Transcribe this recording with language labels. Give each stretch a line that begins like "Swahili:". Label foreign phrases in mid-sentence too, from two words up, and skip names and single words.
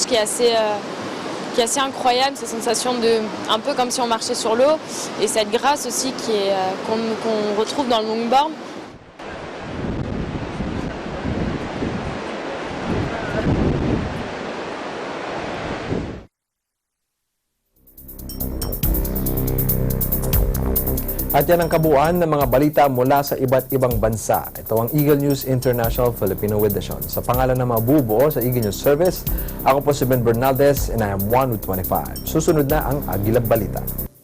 French: qui est assez incroyable, cette sensation de un peu comme si on marchait sur l'eau, et cette grâce aussi qu'on retrouve dans le longboard.
Filipino: At yan ang kabuuan ng mga balita mula sa iba't ibang bansa. Ito ang Eagle News International Filipino Edition. Sa pangalan ng mga bubuo sa Eagle News Service, ako po si Ben Bernaldez
English: and I am 1 with 25.
Filipino: Susunod na ang Agila Balita.